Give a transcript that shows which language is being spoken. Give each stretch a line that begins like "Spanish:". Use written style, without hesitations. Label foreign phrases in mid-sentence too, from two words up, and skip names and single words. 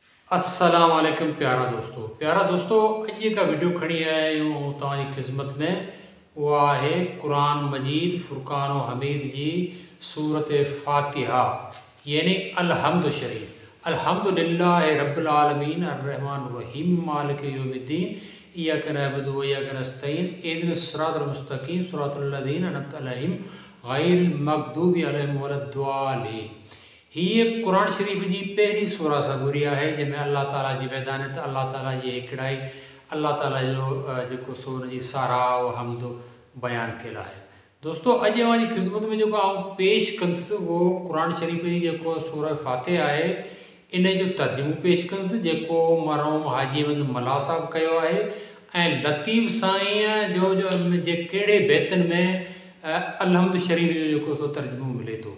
Arabic: السلام عليكم
Sindhi: प्यारा दोस्तों अॼु का वीडियो खणी आया आहियूं तव्हांजी ख़िदमत में। उहा आहे क़ुरान मजीद फ़ुरक़ान हमीद जी सूरत फ़ातिहा यानी अलहम्द शरीफ।
Arabic: الحمد لله رب العالمين الرحمن رحيم مالك يوم الدين إياك نعبد وإياك نستعين اهدنا الصراط المستقيم صراط الذين أنعمت عليهم غير المغضوب عليهم ولا الضالين.
Sindhi: ये कुरान शरीफ जी पहिरीं सूरा सगुरिया है जंहिंमें अल्लाह ताला जी वैदानियत, अल्लाह ताला जी हिकिड़ाई, अल्लाह ताला जो जेको सो हुन जी साराह हम्द बयानु थियल आहे। दोस्तों अॼु अवांजी ख़िदमत में जेको आउं पेश कंदुसि उहो कुरान शरीफ जी जेको सूरा फ़ातिहा आहे इन जो तर्जुमो पेश कंदुसि जेको मरहूम हाजी अहमद मल्ला साहब कयो आहे ऐं लतीफ़ साईं जो कहिड़े बैतनि में अलहम्द शरीफ जो जेको सो तर्जुमो मिले थो।